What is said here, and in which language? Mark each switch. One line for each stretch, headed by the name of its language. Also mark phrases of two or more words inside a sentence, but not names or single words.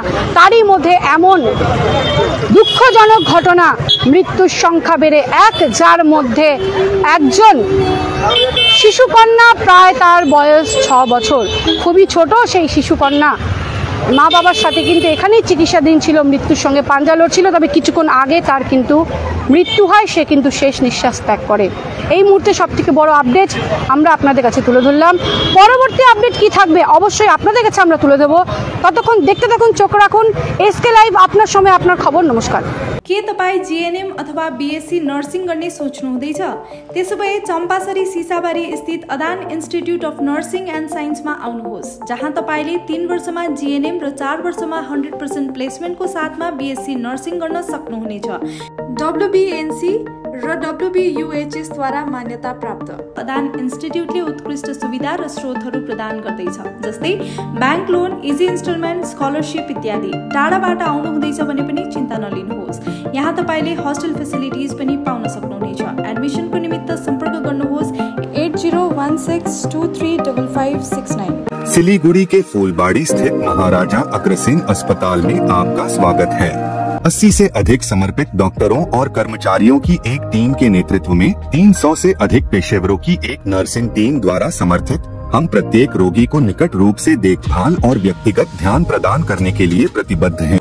Bangla: তারই মধ্যে এমন দুঃখজনক ঘটনা, মৃত্যুর সংখ্যা বেড়ে 1, যার মধ্যে একজন শিশুকন্যা, প্রায় তার বয়স 6 বছর, খুবই ছোট সেই শিশুকন্যা মা বাবার সাথে কিন্তু এখানেই চিকিৎসাধীন ছিল, মৃত্যুর সঙ্গে পাঞ্জা লড়ছিল। তবে কিছুক্ষণ আগে তার কিন্তু মৃত্যু হয়, সে কিন্তু শেষ নিঃশ্বাস ত্যাগ করে। এই মুহূর্তে সবথেকে বড় আপডেট আমরা আপনাদের কাছে তুলে ধরলাম। পরবর্তী আপডেট কি থাকবে অবশ্যই আপনাদের কাছে আমরা তুলে দেবো। ততক্ষণ দেখতে থাকুন, চোখ রাখুন एसके लाइभ, আপনার সময় আপনার খবর। नमस्कार।
Nepali: के तपाईं जीएनएम अथवा बीएससी नर्सिङ गर्ने सोच्नुहुँदैछ? त्यसोभए चम्पासरी सिसाबारी स्थित अदान इन्स्टिट्युट अफ नर्सिङ एन्ड साइन्समा आउनुहोस्, जहाँ तपाईले 3 वर्षमा जीएनएम र 4 वर्षमा 100% प्लेसमेन्टको साथमा बीएससी नर्सिङ गर्न सक्नुहुनेछ। डब्ल्युबीएनसी र डब्ल्युबीयूएचएस द्वारा मान्यता प्राप्त अदान इन्स्टिट्युटले उत्कृष्ट सुविधा र स्रोतहरू प्रदान गर्दैछ, जस्तै
English: bank loan, easy installment,
Nepali: स्कलरशिप इत्यादि। टाढाबाट आउनुहुँदैछ भने पनि चिन्ता नलिनुहोस्, यहाँ तपाईले
English: hostel facilities
Nepali: पनि पाउन सक्नुहुनेछ। एडमिसनको निमित्त सम्पर्क गर्नुहोस् 8016235569।
Hindi: सिलीगुड़ी के फूलबाड़ी स्थित महाराजा अग्रसेन अस्पताल में आपका स्वागत है। 80 से अधिक समर्पित डॉक्टरों और कर्मचारियों की एक टीम के नेतृत्व में 300 से अधिक पेशेवरों की एक नर्सिंग टीम द्वारा समर्थित हम प्रत्येक रोगी को निकट रूप से देखभाल और व्यक्तिगत ध्यान प्रदान करने के लिए प्रतिबद्ध हैं।